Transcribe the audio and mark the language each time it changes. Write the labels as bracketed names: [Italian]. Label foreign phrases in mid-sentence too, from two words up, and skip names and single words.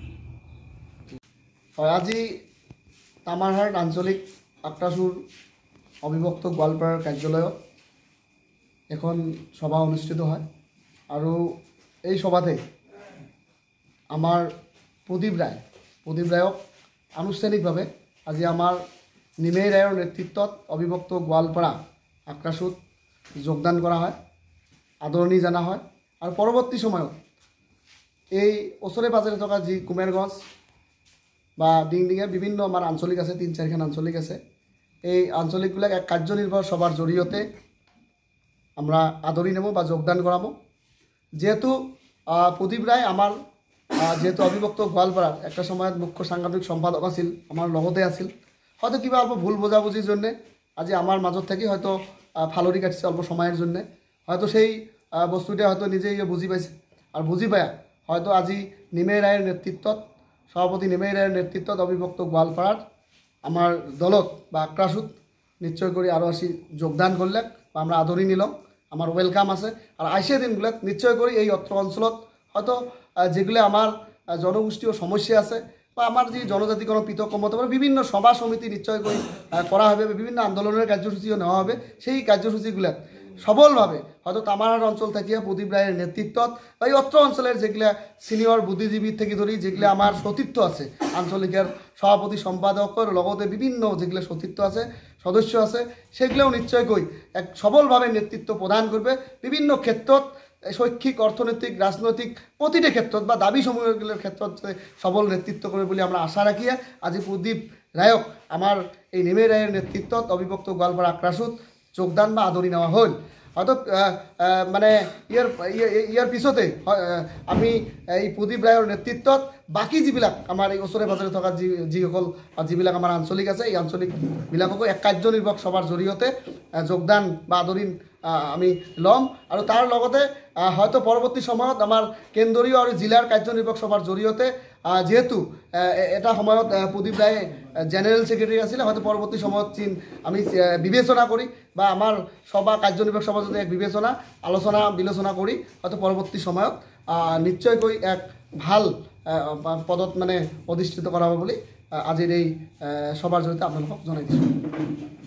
[Assamese] হয়, আজি তামাৰহাট আঞ্চলিক আক্ৰাছুৰ অবিভক্ত গোৱালপাৰাৰ কাৰ্যালয়ত এখন সভা অনুষ্ঠিত হয় আৰু এই সভাতে আমাৰ প্ৰদীপ ৰায়ক আনুষ্ঠানিকভাৱে আজি আমাৰ নিমাই ৰায়ৰ নেতৃত্বত অবিভক্ত গোৱালপাৰা আক্ৰাছুত যোগদান কৰা হয়, আদৰণি জনা হয়। আৰু পৰৱৰ্তী সময়ত এই ওচৰে পাজৰে থকা যি কুমেৰগঞ্জ বা ডিংডিঙে বিভিন্ন আমাৰ আঞ্চলিক আছে, ৩-৪খন আঞ্চলিক আছে, এই আঞ্চলিকবিলাক এক কাৰ্যনিৰ্বাহী সভাৰ জৰিয়তে আমরা আদৰি নেব বা যোগদান কৰাব। [Bangla] যেহেতু প্রদীপ রায় আমার যেহেতু অবিভক্ত গোৱালপাৰাৰ একটা সময়ত মুখ্য সাংগঠনিক সম্পাদক আছিল, আমার লগতে আছিল, হয়তো কিবা অল্প ভুল বোঝাবুঝির জন্যে আজি আমার মাজত থাকি হয়তো ফালৰি কাটিছে অল্প সময়ের জন্যে, হয়তো সেই বস্তুটা হয়তো নিজেই বুঝি পাইছে। আর বুঝি পায়া হয়তো আজি নিমাই রায়ের নেতৃত্বত, সভাপতি নিমাই রায়ের নেতৃত্বত অবিভক্ত গোৱালপাৰাৰ আমার দলত বা আক্ৰাছুত নিশ্চয় করে আরও আসি যোগদান করলে বা আমরা আদরি নিলাম, আমার ওয়েলকাম আছে। আর আইসিয়া দিনগুলোত নিশ্চয় করে এই অত্র অঞ্চলত হয়তো যেগুলো আমার জনগোষ্ঠীয় সমস্যা আছে বা আমার যে জনজাতিকরণ পৃথক কমতে পারে বিভিন্ন সভা সমিতি নিশ্চয় করে করা হবে, বিভিন্ন আন্দোলনের কার্যসূচিও নেওয়া হবে। সেই কার্যসূচিগুলো সবলভাবে হয়তো তামারহাট অঞ্চল থেকে প্রদীপ রায়ের নেতৃত্বত বা এই অত্র অঞ্চলের যেগুলো সিনিয়র বুদ্ধিজীবীর থেকে ধরি যেগুলো আমার সতীর্থ আছে, আঞ্চলিকের সভাপতি সম্পাদকের লগতে বিভিন্ন যেগুলো সতীর্থ আছে, সদস্য আছে, সেগুলোও নিশ্চয় কই এক সবলভাবে নেতৃত্ব প্রদান করবে। বিভিন্ন ক্ষেত্ৰত শৈক্ষিক, অর্থনৈতিক, রাজনৈতিক প্রতিটা ক্ষেত্ৰত বা দাবী সমূহগুলোর ক্ষেত্ৰত সবল নেতৃত্ব করবে বলে আমরা আশা রাখিয়া আজি প্রদীপ রায়ক আমার এই নিমাই রায়ের নেতৃত্বত অবিভক্ত গোৱালপাৰা আক্ৰাছুত যোগদান বা আদৰি নেওয়া হল। [Assamese] হয়তো মানে ইয়ার পিছতে আমি এই প্রদীপ রায়ের নেতৃত্বত বাকি যিবিলাক আমার এই ওচৰে পাজৰে থকা যিসকল যিবিলাক আমাৰ আঞ্চলিক আছে, এই আঞ্চলিকবিলাককো এক কাৰ্যনিৰ্বাহক সভাৰ জৰিয়তে যোগদান বা আদৰি আমি ল'ম। আৰু তাৰ লগতে হয়তো পৰৱৰ্তী সময়ত আমাৰ কেন্দ্ৰীয় আৰু জিলাৰ কাৰ্যনিৰ্বাহক সভাৰ জৰিয়তে যেহেতু এটা সময়ত প্রদীপ রায় [English] general secretary [Assamese] আছিলে, হয়তো পরবর্তী সময়ত আমি বিবেচনা করি বা আমার সভা কার্যনির্বাহক সভা যদি এক বিবেচনা আলোচনা বিলোচনা করি হয়তো পরবর্তী সময়ত নিশ্চয়কৈ এক ভাল পদত মানে অধিষ্ঠিত করা হবে বলে আজিৰ এই সভাৰ জৰিয়তে আপোনালোকক জনাই দিছোঁ।